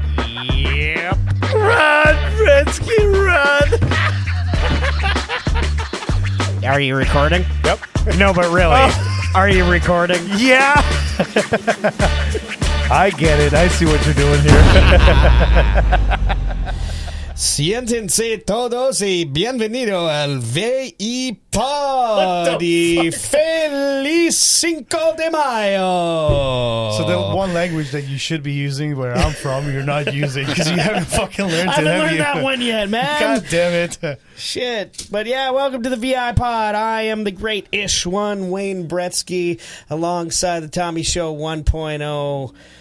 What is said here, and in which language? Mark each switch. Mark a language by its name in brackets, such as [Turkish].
[English] Yep. Run, Bretsky, run! Are you recording? Yep. No, but really, are you recording? Yeah. I get it. I see what you're doing here. [Spanish] Siéntense todos y bienvenido al VIPod y feliz 5 de Mayo. [English] So the one language that you should be using where I'm from, you're not using because you haven't fucking learned it, I haven't have learned you? that one yet, man. God damn it. Shit. But yeah, welcome to the VIPod. I am the great Ish One, Wayne Bretsky, alongside the Tommy Show 1.0.